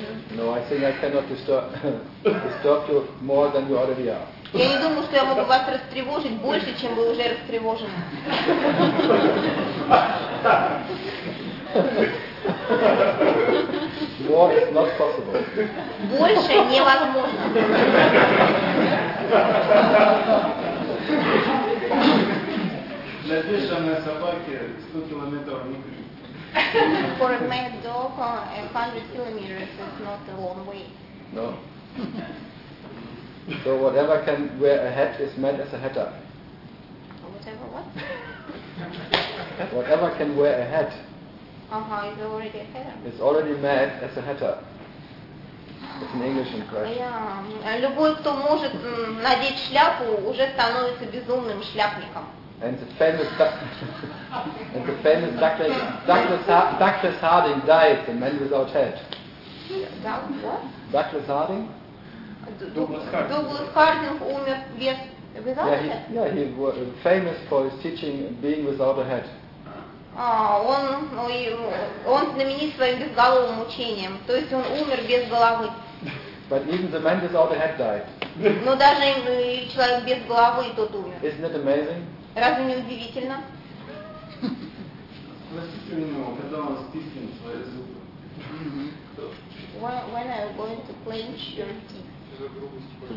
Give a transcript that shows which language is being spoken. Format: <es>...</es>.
<en>No, I think I cannot disturb you more than you already are.</en> <ru>Я не думаю, что я могу вас растревожить больше, чем вы уже растревожены.</ru> <en>More is not possible.</en> <ru>Больше невозможно. Для бешеной собаки 100 километров не крюк.</ru> <en>For a mad dog, 100 kilometers is not a long way. No. So whatever can wear a hat is mad as a hatter. Whatever what? Whatever can wear a hat. Is already a hatter. It's already mad as a hatter. It's an English impression. Yeah.</en> <ru>Любой, кто может надеть шляпу, уже становится безумным шляпником.</ru> <en>And the famous Douglas Harding died, the man without head. Douglas what? Douglas Harding?</en> <ru>Douglas Harding умер</ru> <en>without head? Yeah, he was famous for his teaching being without a head.</en> <ru>Он знаменит своим безголовым учением, то есть он умер без головы.</ru> <en>But even the man without a head died.</en> <ru>Но даже человек без головы и тот умер.</ru> <en>Isn't it amazing?</en> <ru>Разве не удивительно? Спросите у него, когда он стиснет свои зубы.</ru> <en>When are you going to clench your teeth?</en>